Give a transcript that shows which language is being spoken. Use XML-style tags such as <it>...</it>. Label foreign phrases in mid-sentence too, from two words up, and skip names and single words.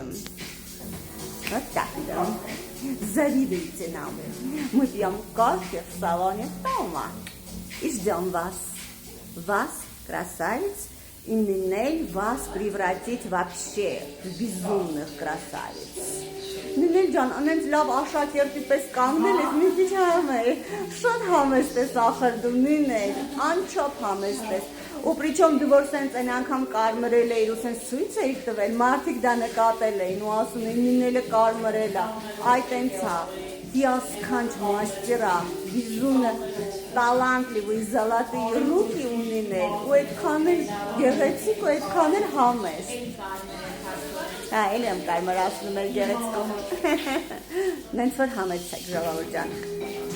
<ru>Вот так, да. Завидуйте нам. Мы пьем кофе в салоне Тома и ждем вас. Вас, красавиц, и Нинель вас превратит вообще в безумных красавиц.</ru> <hy>Նինել ջան, անենց լավ աշակերտի պես կանգնել ես, մի քիչ համ է, շատ համեստ ես ախր դու Նինել, անչափ համեստ ես, ու պրիչոմ դու որ սենց այն անգամ կարմրել էիր ու սենց ցույց էիր տվել, մարդիկ դա նկատել էին ու ասում էին Նինելը կարմրել է, այ տենց է, դիասքանչ մաստера,</hy> <ru>безумно талантливый золотые руки у</ru> <hy>Նինել, ու այդքան էլ գեղեցիկ ու այդքան էլ համեստ։ Հա, էլ եմ կարմրացնում էլ գեղեցկում։ Նենց որ համեցեք ժողովուրդ ջան։</hy>